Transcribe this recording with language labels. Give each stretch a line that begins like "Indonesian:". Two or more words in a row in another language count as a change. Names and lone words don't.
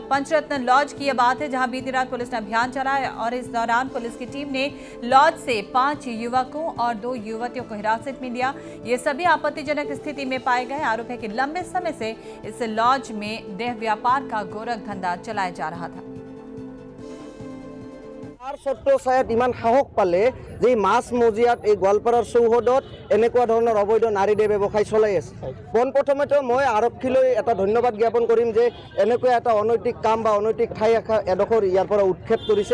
Hindi: पंचरत्न लॉज की यह बात है जहां बीती रात पुलिस ने अभियान चलाया और इस दौरान पुलिस की टीम ने लॉज से 5 युवकों और 2 युवतियों को हिरासत में लिया। ये सभी आपत्तिजनक स्थिति में पाए गए। आरोप है कि लंबे समय से इस लॉज में देह व्यापार का गोरख धंधा चलाया जा रहा था।
Assamese: ছত্ৰছায়াত ইমান সাহস পালে যে মাছ মজিয়াত এই গোৱালপাৰাৰ চৌহদত এনেকুৱা ধৰণৰ অবৈধ নাৰী দেহ ব্যৱসায় চলাই আছে। পোনপ্ৰথমতে মই আৰক্ষীলৈ এটা ধন্যবাদ জ্ঞাপন কৰিম যে এনেকুৱা এটা অনৈতিক কাম বা অনৈতিক ঠাই এডোখৰ ইয়াৰ পৰা উৎখাত কৰিছে।